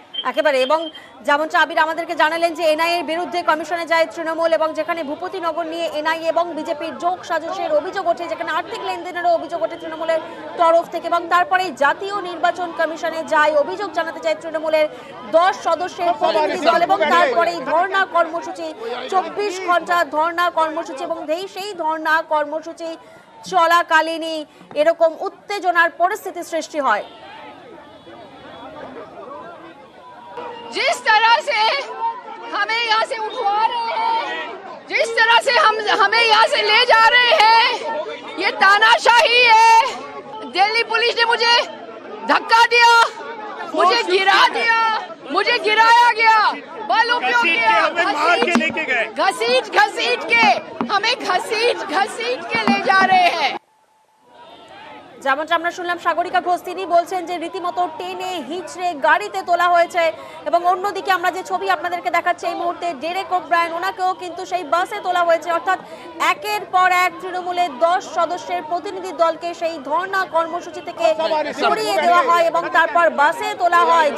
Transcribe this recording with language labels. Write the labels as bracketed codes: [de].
[bn] একেবারে, এবং যেমনটা আবির আমাদেরকে জানালেন যে এনআইএর বিরুদ্ধে কমিশনে যায় তৃণমূল, এবং যেখানে ভূপতিনগর নিয়ে এনআইএ এবং বিজেপির যোগ সাজসের অভিযোগ ওঠে, যেখানে আর্থিক লেনদেনেরও অভিযোগ ওঠে তৃণমূলের তরফ থেকে, এবং তারপরে জাতীয় নির্বাচন কমিশনে যায় অভিযোগ জানাতে চায় তৃণমূলের 10 সদস্যের প্রতিনিধি দল, এবং তারপরেই ধর্ণা কর্মসূচি, 24 ঘন্টা ধর্ণা কর্মসূচি, এবং সেই ধর্ণা কর্মসূচি চলাকালীনই এরকম উত্তেজনার পরিস্থিতি সৃষ্টি হয়। [hi] जिस तरह से हमें यहाँ से उठवा रहे हैं, जिस तरह से हमें यहाँ से ले जा रहे हैं, ये तानाशाही है। दिल्ली पुलिस ने मुझे धक्का दिया, मुझे गिरा दिया, मुझे गिराया गया, बल उपयोग किया, घसीट के हमें घसीट के ले जा रहे हैं। [bn] যেমনটা আমরা শুনলাম সাগরিকা ঘোষ, তিনি বলছেন যে রীতিমতো টেনে হিচড়ে গাড়িতে তোলা হয়েছে, এবং অন্যদিকে আমরা যে ছবি আপনাদেরকে দেখাচ্ছি এই মুহূর্তে ডেরেক ওব্রায়েন, ওনাকেও কিন্তু সেই বাসে তোলা হয়েছে। অর্থাৎ একের পর এক তৃণমূলের 10 সদস্যের প্রতিনিধি দলকে সেই ধর্ণা কর্মসূচি থেকে সরিয়ে দেওয়া হয় এবং তারপর বাসে তোলা হয়।